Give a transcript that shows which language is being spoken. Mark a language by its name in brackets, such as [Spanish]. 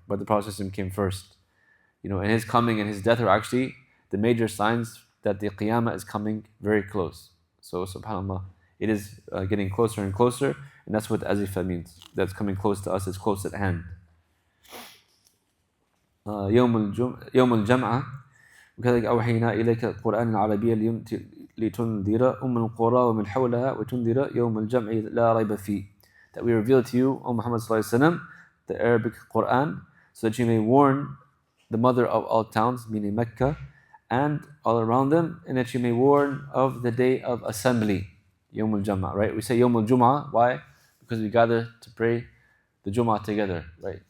[English] But the Prophet ﷺ came first. And his coming and his death are actually the major signs that the Qiyamah is coming very close. So subhanAllah, it is getting closer and closer, and that's what Azifa means. That's coming close to us, it's close at hand. [Arabic] يوم الجمعة وكذلك أوحينا إليك القرآن العربية لتنذر أم القرى ومن حولها وتنذر يوم الجمع لا ريب فيه. [English] That we reveal to you, O Muhammad sallallahu alaihi wasallam, the Arabic Quran, so that you may warn the mother of all towns, meaning Mecca, and all around them, and that you may warn of the day of assembly, Yawm al-Jam'ah, right? We say Yawm al-Jum'ah, why? Because we gather to pray the Jum'ah together, right?